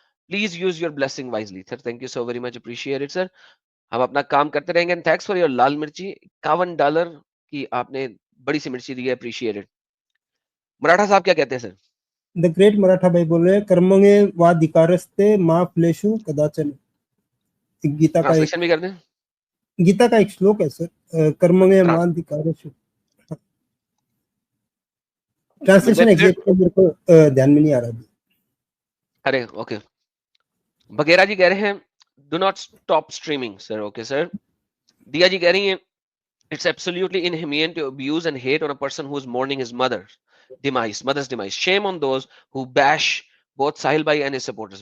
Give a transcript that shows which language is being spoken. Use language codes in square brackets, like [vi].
[en] Please use your blessing wisely. Sir, thank you so very much. Appreciate it, sir. [ur] ہم اپنا کام کرتے رہیں گے. [en] thanks for your [ur] لال مرچی, $51 کی آپ نے بڑی سی مرچی دی ہے. اپریشیٹ. مراٹھا صاحب کیا کہتے ہیں سر؟ دا گریٹ مراٹھا بھائی بول رہے ہیں [sa] کرمنگے وادیکارستے ما فلیشو کداچن. [ur] گیتا کا ٹرانسلیشن بھی کر دیں. گیتا کا ایک شلوک ہے سر, [sa] کرمنگے وادیکارسو. [ur] ٹرانسلیشن ایگزیکٹ میرے کو دھیان میں نہیں آ رہا. ارے اوکے, بگیرا جی کہہ رہے ہیں [en] do not stop streaming sir. okay sir. [ur] دیا جی کہہ رہی ہیں [en] it's absolutely inhumane to abuse and hate on a person who is mourning his mother's demise. Shame on those who bash both Sahil bhai and his supporters.